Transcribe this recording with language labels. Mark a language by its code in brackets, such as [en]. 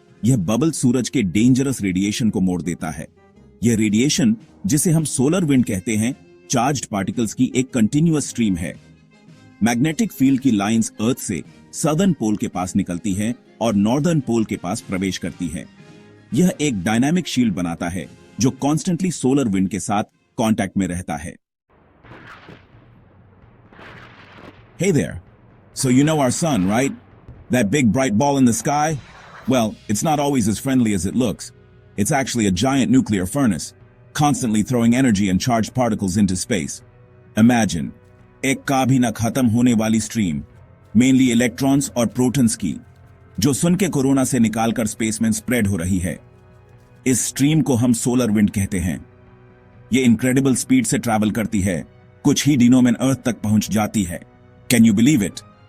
[hi] यह बबल सूरज के dangerous radiation को मोड़ देता है। यह रेडिएशन, जिसे हम सोलर विंड कहते हैं, चार्ज्ड पार्टिकल्स की एक कंटिन्यूअस स्ट्रीम है। मैग्नेटिक फील्ड की लाइंस अर्थ से सदर्न पोल के पास निकलती हैं और नॉर्दर्न पोल के पास प्रवेश करती हैं। यह एक डायनामिक शील्ड बनाता है जो कॉन्स्टेंटली सोलर विंड के साथ कांटेक्ट में रहता है। [en] Hey there. So you know our sun, right? That big bright ball in the sky? Well, it's not always as friendly as it looks. It's actually a giant nuclear furnace, constantly throwing energy and charged particles into space. Imagine, [hi] एक कभी न खत्म होने वाली stream, mainly electrons और protons की, जो सुन के कोरोना से निकालकर स्पेस में स्प्रेड हो रही है। इस स्ट्रीम को हम सोलर विंड कहते हैं। ये इनक्रेडिबल स्पीड से ट्रैवल करती है, कुछ ही दिनों में अर्थ तक पहुंच जाती है। [en] Can you believe it?